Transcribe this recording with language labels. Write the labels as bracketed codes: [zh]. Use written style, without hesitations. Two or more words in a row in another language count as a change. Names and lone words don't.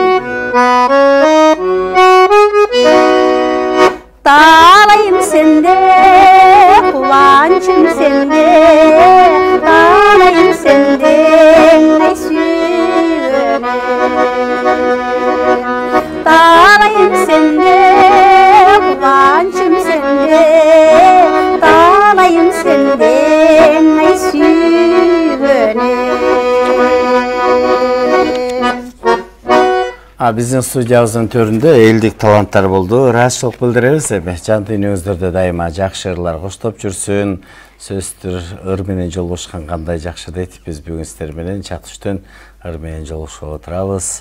[kk] Талайым сенде, қуанышым сенде Талайым сенде, ай сүйгенім Талайым сенде, қуанышым сенде Талайым сенде, ай сүйгенім [ky] Биздин студиябыздын төрүндө элдик таланттар болду. Ыраазычылык билдиребиз. Жан дүйнөңүздөрдө дайыма жакшы ырлар коштоп жүрсүн. Сөздөр ыр менен жолугушкан кандай жакшы дейт. Биз бүгүн сиздер менен чатыштын ыр менен жолугушуп отурабыз.